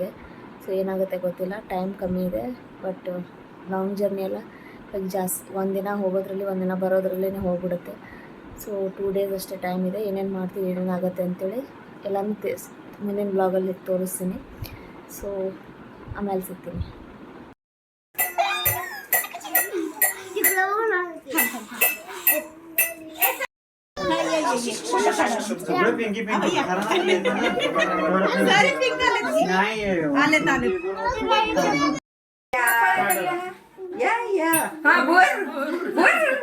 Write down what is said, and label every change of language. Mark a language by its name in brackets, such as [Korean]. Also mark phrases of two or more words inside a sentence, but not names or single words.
[Kannada] ಸೊ ಏನಾಗುತ್ತೆ ಗೊತ್ತಿಲ್ಲ, ಟೈಮ್ ಕಮ್ಮಿ ಇದೆ. [English] but long journey [Kannada] ಎಲ್ಲ ಜಾಸ್ತಿ ಒಂದಿನ ಹೋಗೋದ್ರಲ್ಲಿ ಒಂದಿನ ಬರೋದ್ರಲ್ಲೇ ಹೋಗ್ಬಿಡುತ್ತೆ. ಸೊ 2 ಡೇಸ್ ಅಷ್ಟೇ ಟೈಮ್ ಇದೆ. ಏನೇನು ಮಾಡ್ತೀನಿ, ಏನೇನಾಗುತ್ತೆ ಅಂತೇಳಿ ಎಲ್ಲನೂ ಮುಂದಿನ ಬ್ಲಾಗಲ್ಲಿ ತೋರಿಸ್ತೀನಿ. ಸೊ ಆಮೇಲೆ ಸಿಗ್ತೀನಿ. [Marathi] सगळं पिंकी पिंकी नाही आले ताले या या हा बोल बोल